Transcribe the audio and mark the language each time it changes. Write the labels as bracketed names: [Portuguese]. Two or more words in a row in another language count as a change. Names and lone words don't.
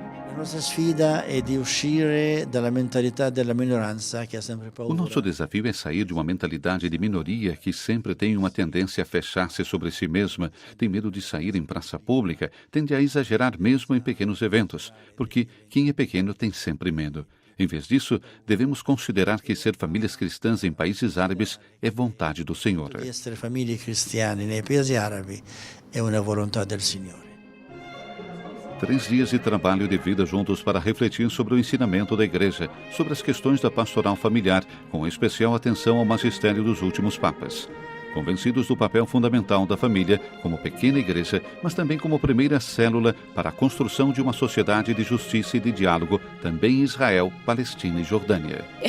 [Portuguese] O nosso desafio é sair de uma mentalidade de minoria que sempre tem uma tendência a fechar-se sobre si mesma, tem medo de sair em praça pública, tende a exagerar mesmo em pequenos eventos, porque quem é pequeno tem sempre medo. Em vez disso, devemos considerar que ser famílias cristãs em países árabes é vontade do Senhor. [Italian] Essere famiglie cristiane nei paesi arabi è una volontà del Signore. [Portuguese] 3 dias de trabalho e de vida juntos para refletir sobre o ensinamento da Igreja, sobre as questões da pastoral familiar, com especial atenção ao magistério dos últimos papas. Convencidos do papel fundamental da família como pequena igreja, mas também como primeira célula para a construção de uma sociedade de justiça e de diálogo, também em Israel, Palestina e Jordânia.